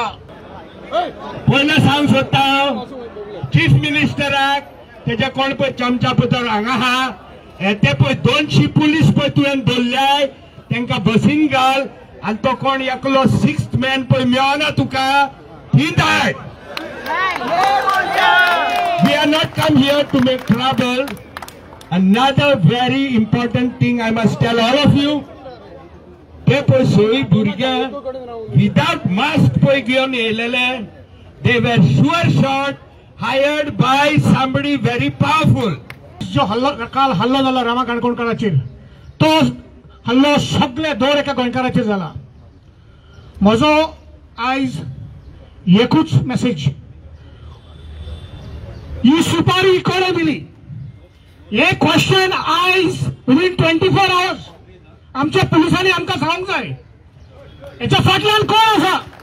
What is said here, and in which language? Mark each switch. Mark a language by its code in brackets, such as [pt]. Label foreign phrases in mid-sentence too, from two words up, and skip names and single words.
[kok] पयलें सांग सोदता हांव चीफ मिनिस्टराक तेजे कोण पळय चमचा पुतर हांगा आहा ते पळय 200 पुलीस पळय तुवें दवरल्याय तांकां बसीन घाल आनी तो कोण एकलो 6th मॅन पळय मेळना तुका ही धाड. [en] we are not come here to make trouble. Another very important thing I must tell all of you. [kok] ते पळय सोयी भुरगे [en] without mask [kok] पळय घेवन येयलेले [en] they were sure shot hired by somebody very powerful. [kok] जो काल हल्लो जाला रामा काणकोणकाराचेर तो हल्लो सगळे दर एका गोंयकाराचेर जाला. म्हजो आयज एकूच मेसेज ही सुपारी कोणे दिली हे क्वेश्चन आयज [en] within 24 hours [kok] आमच्या पुलिसांनी आमकां सांगूंक जाय हेच्या फाटल्यान कोण आसा.